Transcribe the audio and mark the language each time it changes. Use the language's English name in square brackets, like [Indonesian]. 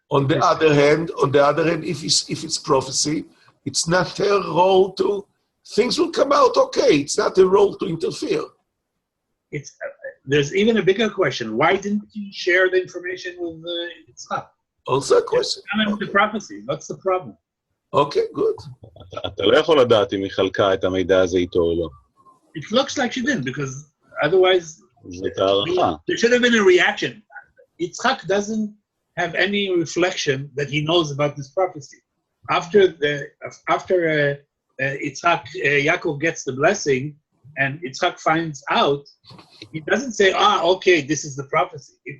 [English] On the other hand, if it's prophecy, it's not her role to. Things will come out okay. It's not her role to interfere. There's even a bigger question. Why didn't you share the information with Yitzchak? Also a question. The prophecy. What's the problem? Okay, good. [Hebrew] אתה לא יכול לדעת אם היא חלקה את המידע הזה איתו או לא. [English] It looks like she didn't, because otherwise [Hebrew] זאת הערכה. [English] there should have been a reaction. Yitzchak doesn't have any reflection that he knows about this prophecy. After Yitzchak, Yaakov gets the blessing, and Yitzchak finds out, he doesn't say, okay, this is the prophecy.